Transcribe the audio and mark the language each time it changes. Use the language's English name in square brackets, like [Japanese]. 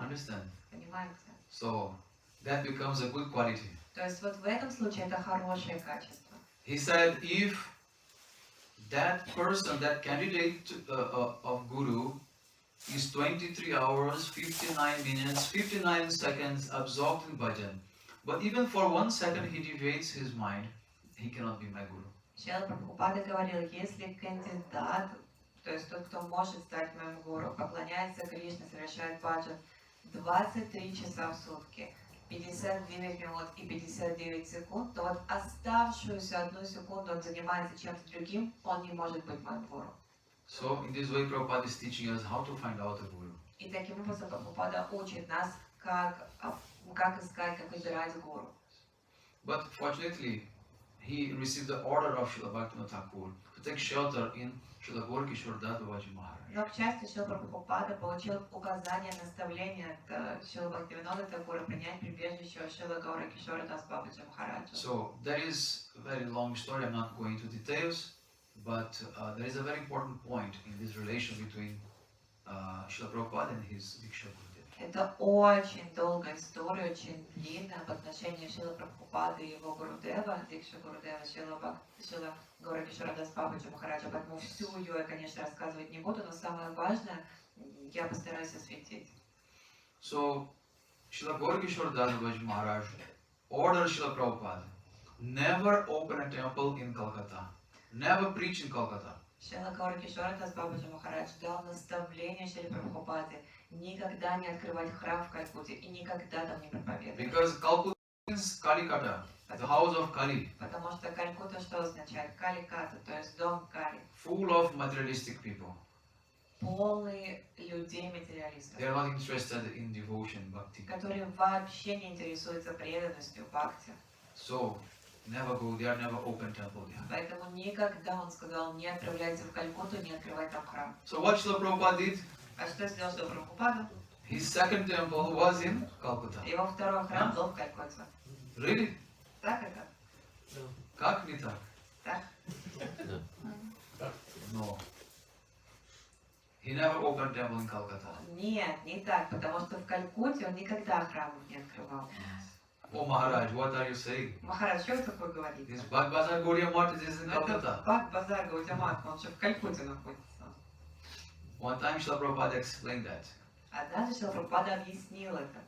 [English] Understand? [Russian] Понимаете? [English] So that becomes a good quality. [Russian] То есть вот в этом случае это хорошее качество. [English] He said, if that person, that candidate of guru is 23 hours, 59 minutes, 59 seconds absorbed in bhajan, but even for 1 second he deviates his mind, he cannot be my guru. [Russian] Шрила Прабхупада говорил, если кандидат, то есть тот, кто может стать моим гуру, поклоняется Кришне, совершает баджан 23 часа в сутки, 59 минут и 59 секунд, то вот оставшуюся 1 секунду он занимается чем-то другим, он не может быть моим гуру. [English] So in this way Prabhupada is teaching us how to find out a guru. [Russian] И таким образом Прабхупада учит нас, как искать, как выбирать гуру. [English] But fortunately, he received the order of Srila Bhakti Thakur to take shelter in Srila Glorification Babaji Maharaj. [Russian] Но к счастью, Шрила Прабхупада получил указание, наставление от Шрила Бхактивинода Такура принять прибежище у Шрила Гауракишора Дас Бабаджи Махараджа. [English] So there is a very long story, I'm not going into details, but there is a very important point in this relation between Srila Prabhupada and his Diksha Gurudev. [Russian] Это очень долгая история, очень длинная об отношении Шрилы Прабхупады и его Гурудева, Дикша Гурудева, Шрила Гауракишора Дас Бабаджи Махараджа, поэтому всю ее я, конечно, рассказывать не буду, но самое важное я постараюсь осветить. [English] So, Srila Gaurkishore Das Babaji Maharaj ordered Srila Prabhupada never open a temple in Calcutta, never preach in Calcutta. [Russian] Шрила Гауракишора Дас Бабаджи Махарадж дал наставление Шриле Прабхупаде никогда не открывать храм в Калькутте и никогда там не проповедовать. [English] Because Calcutta means Kalikata, the house of Kali, [Russian] Потому что Калькутта что означает? Каликата, то есть дом Кали. [English] full of materialistic people. [Russian] Полный людей-материалистов, [English] They are not interested in devotion, bhakti. [Russian] которые вообще не интересуются преданностью, бхакти. [English] So, never go there, never open temple there. [Russian] Поэтому никогда, он сказал, не отправляйте в Калькутту, не открывай там храм. [English] So what Srila Prabhupada did? [Russian] А что сделал Шрила Прабхупада? [English] His second temple was in Calcutta. [Russian] Его второй храм был в Калькутте. [English] Really? [Russian] Так это? Как не так? Так? [English] No. He never opened temple in Calcutta. [Russian] Нет, не так, потому что в Калькутте он никогда храмов не открывал. [English] Oh Maharaj, what are you saying? [Russian] Махарадж, что вы такое говорите? [English] This Bhagavatar Gaudiya Math is in [Russian] Это [English] Calcutta. [Russian] Бхак-базар Гаудиамат, он же в Калькутте находится. [English] One time Srila Prabhupada explained that. [Russian] Однажды Шрила Прабхупада объяснил это.